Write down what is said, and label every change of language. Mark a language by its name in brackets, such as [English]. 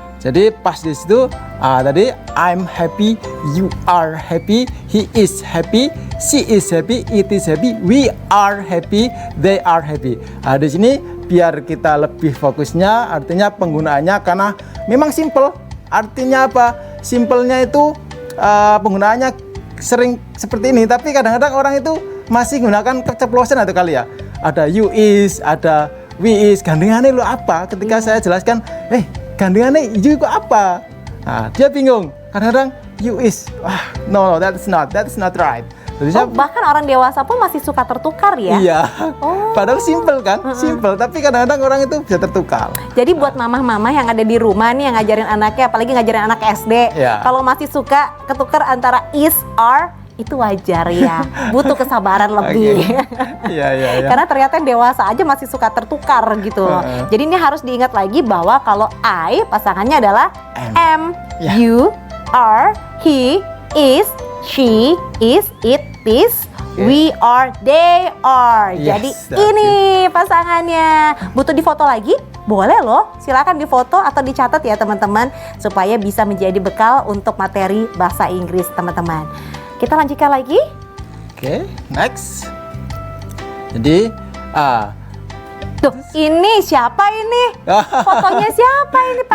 [Indonesian] Jadi pas di situ tadi [English] I'm happy, you are happy, he is happy, she is happy, it is happy, we are happy, they are happy. [Indonesian] Di sini biar kita lebih fokusnya, artinya penggunaannya karena memang simple. Artinya apa? Simpelnya itu penggunaannya sering seperti ini, tapi kadang-kadang orang itu masih menggunakan keceplosan atau kali ya. Ada you is, ada we is, gandengannya lo apa? Ketika saya jelaskan, gandengannya you kok apa? Nah, dia bingung. [English] Kadang-kadang you is, no, that's not right. [Indonesian] Jadi Oh, bahkan orang dewasa pun masih suka tertukar ya? iya. Oh. Padahal simple kan, simple. Tapi kadang-kadang orang itu bisa tertukar. Jadi buat mamah-mamah yang ada di rumah nih yang ngajarin anaknya, apalagi ngajarin anak SD, Ya. kalau masih suka ketukar antara is, are, itu wajar ya. Butuh kesabaran lebih. Iya. Karena ternyata yang dewasa aja masih suka tertukar gitu loh. Jadi ini harus diingat lagi bahwa kalau I pasangannya adalah am, Ya. [English] you, are, he, is, she, is, it, is, we are, they are. Yes, [Indonesian] Jadi [English] that's [Indonesian] ini pasangannya. Butuh difoto lagi? Boleh loh, silakan difoto atau dicatat ya teman-teman supaya bisa menjadi bekal untuk materi bahasa Inggris teman-teman. Kita lanjutkan lagi. Oke, next. Jadi, Tuh, ini siapa ini? Fotonya siapa ini Pak